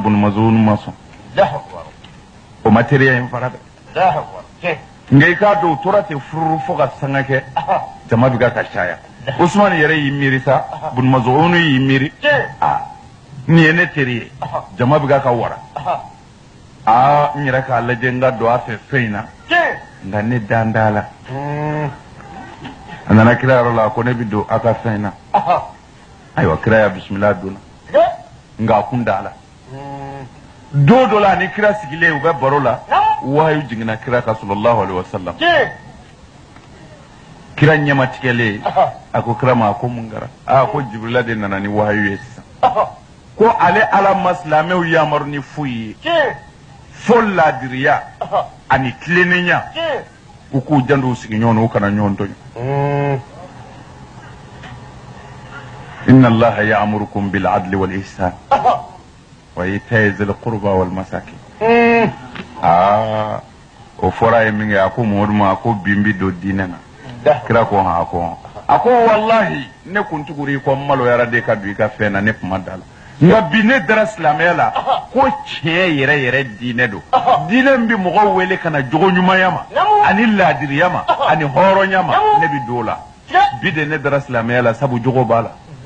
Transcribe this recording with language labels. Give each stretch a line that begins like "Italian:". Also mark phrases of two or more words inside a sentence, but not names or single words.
Bambara: bun Maz'un ma sɔn o ma teriya in fara dɛ nka i k'a dɔn u tora ten fururu fo ka sanga kɛ jama bɛ ka caya Usman yɛrɛ y'i miiri sa bun Maz'un y'i miiri nin ye ne teri ye jama bɛ ka wara n yɛrɛ k'a lajɛ n ka don a fɛ fɛn in na nka ne dan t'a la a nana kira yɔrɔ la ko ne bɛ don a ka fɛn in na ayiwa kira y'a bisimila donna nka a kun t'a la don dɔ la ni kira sigilen u bɛ baro la wahayu jiginna kira kan
Arabic: صلى الله عليه وسلم
Bambara: kira ɲɛma tigɛlen a ko kira ma a ko mun kɛra ko Jibrila de nana ni wahayu ye sisan ko ale ala ma silamɛw yamaru ni foyi ye fo laadiriya ani tilennenya u k'u janto u sigiɲɔgɔn na u kana ɲɔgɔn tɔɲɔ
Arabic: إن الله يأمركم بالعدل والإحسان وإيتاء ذي القربى والمساكين o fɔra ye min kɛ a ko Mamadu ma a ko
Bambara: bi n bi don diinɛ na kira ko a ko wallahi ne kun tugura i kɔ n maloyara de ka don i ka fɛn na ne kuma da la nka bi ne dara silamɛya la ko tiɲɛ yɛrɛ yɛrɛ diinɛ don diinɛ min bɛ mɔgɔw wele ka na jogo ɲumanya ma ani laadiriya ma ani hɔrɔnya ma ne bɛ don o la bi de ne dara silamɛya la sabu jogo b'a la